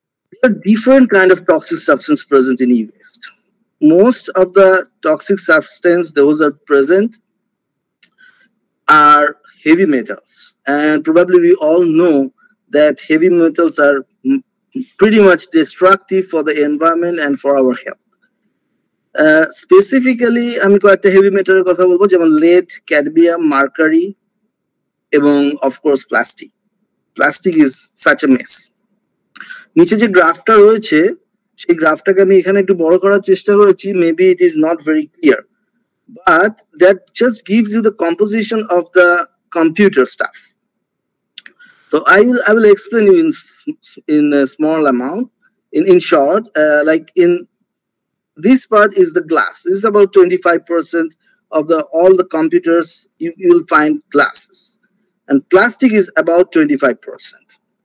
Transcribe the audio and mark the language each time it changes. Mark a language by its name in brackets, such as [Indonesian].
[English] There are different kind of toxic substance present in e-waste. Most of the toxic substance those are present are heavy metals, and probably we all know that heavy metals are pretty much destructive for the environment and for our health. [Bangla] Specifically আমি কয়েকটা heavy মেটালের কথা বলবো, যেমন lead, cadmium, mercury এবং [English] of course plastic. Plastic is such a mess. [Bangla] নিচে যে গ্রাফটা রয়েছে সেই গ্রাফটাকে আমি এখানে একটু বড় করার চেষ্টা করেছি, [English] Maybe it is not very clear, but that just gives you the composition of the computer stuff. So I will explain you in a small amount, in short. Like in this part is the glass. This is about 25% of all the computers you will find glasses, and plastic is about 25%.